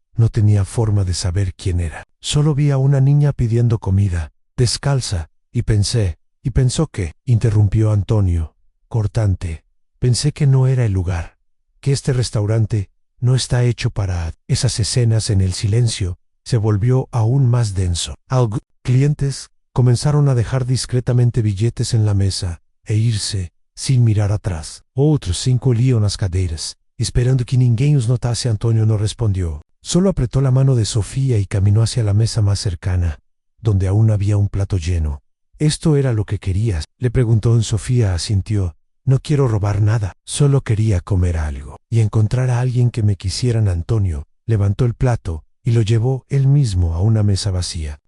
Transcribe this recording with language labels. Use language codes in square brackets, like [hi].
[es] No tenía forma de saber quién era. Solo vi a una niña pidiendo comida, descalza, y pensó que, interrumpió Antonio, cortante, pensé que no era el lugar, que este restaurante no está hecho para esas escenas. En el silencio se volvió aún más denso. Algunos clientes comenzaron a dejar discretamente billetes en la mesa e irse sin mirar atrás. [pt] Outros se encolhiam nas cadeiras, esperando que ninguém os notase. [es] Antonio no respondió. Solo apretó la mano de Sofía y caminó hacia la mesa más cercana, donde aún había un plato lleno. ¿Esto era lo que querías?, le preguntó. Sofía asintió. No quiero robar nada, solo quería comer algo y encontrar a alguien que me quisiera. Antonio levantó el plato y lo llevó él mismo a una mesa vacía.